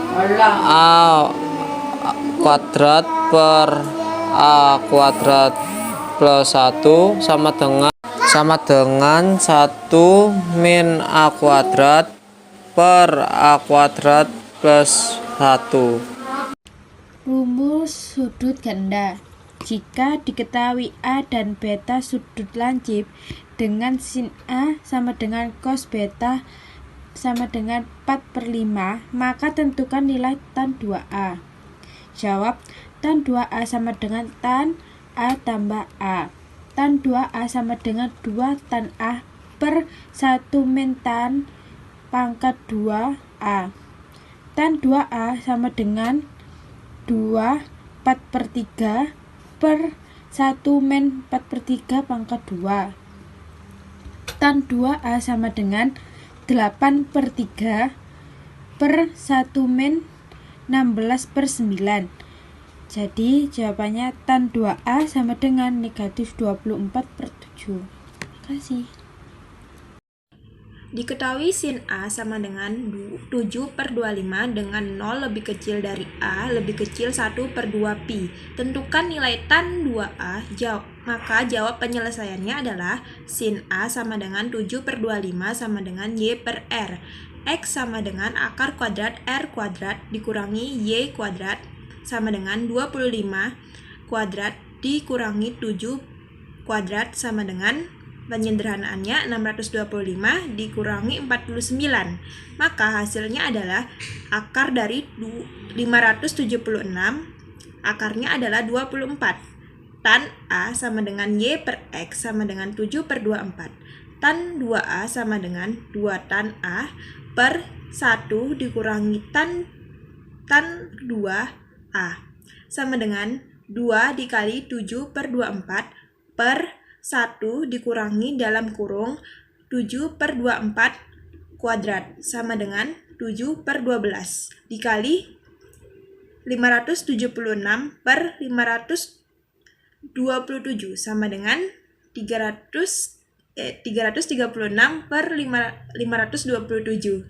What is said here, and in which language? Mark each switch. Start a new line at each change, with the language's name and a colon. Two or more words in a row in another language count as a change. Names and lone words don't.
Indonesian: A kuadrat per A kuadrat plus 1 sama dengan 1 min A kuadrat per A kuadrat plus 1. Rumus sudut ganda. Jika diketahui A dan beta sudut lancip dengan sin A sama dengan cos beta sama dengan 4/5, maka tentukan nilai tan 2A. Jawab, tan 2A sama dengan tan A tambah A. Tan 2A sama dengan 2 tan A per 1 min tan pangkat 2A. Tan 2A sama dengan 2 4/3 per 1 min 4/3 pangkat 2. Tan 2A sama dengan 8/3 per 1 min 16/9. Jadi jawabannya tan 2A sama dengan negatif 24/7. Terima kasih. Diketahui sin A sama dengan 7/25 dengan 0 lebih kecil dari A lebih kecil 1/2 pi. Tentukan nilai tan 2A. Maka jawab penyelesaiannya adalah sin A sama dengan 7/25 sama dengan Y per R. X sama dengan akar kuadrat R kuadrat dikurangi Y kuadrat sama dengan 25 kuadrat dikurangi 7 kuadrat sama dengan penyederhanaannya 625 dikurangi 49. Maka hasilnya adalah akar dari 576, akarnya adalah 24. Tan A sama dengan Y per X sama dengan 7/24. Tan 2A sama dengan 2 tan A per 1 dikurangi tan 2A sama dengan 2 dikali 7/24 per 1 dikurangi dalam kurung 7/24 kuadrat sama dengan 7/12 dikali 576 per 527 sama dengan 336 per 527.